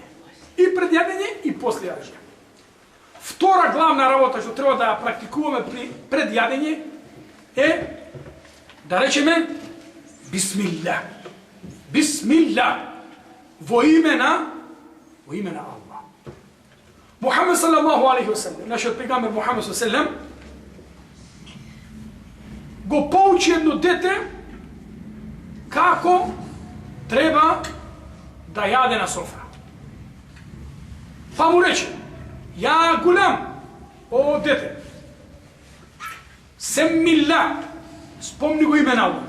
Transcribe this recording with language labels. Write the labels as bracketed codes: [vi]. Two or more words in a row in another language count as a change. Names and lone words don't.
[mk] И пред јадење и после јадење. Втора главна работа што треба да ја практикуваме пред јадење е да речеме бисмилла. Бисмилла. Во име на Аллах. [ar] Мухаммед صلى الله عليه وسلم, [mk] нашиот пейгамбер Мухаммед [ar] صلى الله عليه وسلم, [mk] го поучи едно дете како треба да јаде на софра. Па му рече: [ar] يا غلام, [mk] о дете, семмилла, спомни го име на Аллах.